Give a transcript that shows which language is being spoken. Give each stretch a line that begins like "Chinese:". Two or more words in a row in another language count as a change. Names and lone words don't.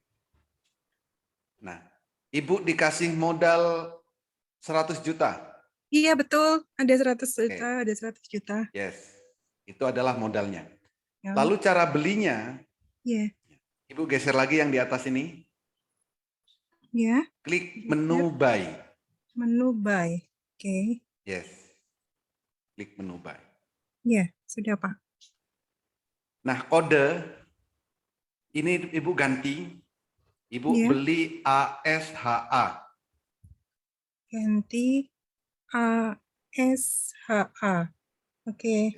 Indonesian: Nah, Ibu dikasih modal 100 juta. Iya, betul. Ada 100 Oke. juta, ada 100 juta. Yes. Itu adalah modalnya. Ya. Lalu cara belinya, Ya, Ibu geser lagi yang di atas ini, ya. klik menu buy. Menu buy. Oke. Yes. Klik menu buy. Ya, sudah, Pak. Nah, kode ini Ibu ganti. Ibu Ya. beli ASHA. Ganti ASHA. Oke.